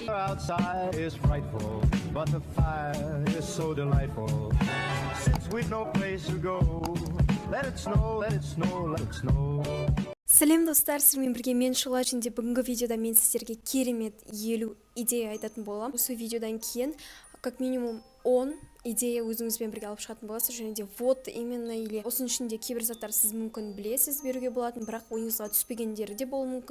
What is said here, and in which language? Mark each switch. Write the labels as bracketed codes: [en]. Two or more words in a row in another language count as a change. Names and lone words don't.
[en] outside is frightful, but the fire is so delightful. Since we've no place to go, let it snow, let it snow, let it snow. [kk] Сәлем достар, сіздермен бірге мен Шұғыла. Және бүгінгі видеода мен сіздерге керемет 50 идея айтатын боламын. Осы видеодан кейін [ru] как минимум [kk] 10 идея өзіңізбен бірге алып шығатын боласыз. Және де [ru] вот именно или [kk] осының ішінде кейбір заттар сіз мүмкін білесіз беруге болатын, бірақ ойыңызға түспегендері де болуы мүмкін.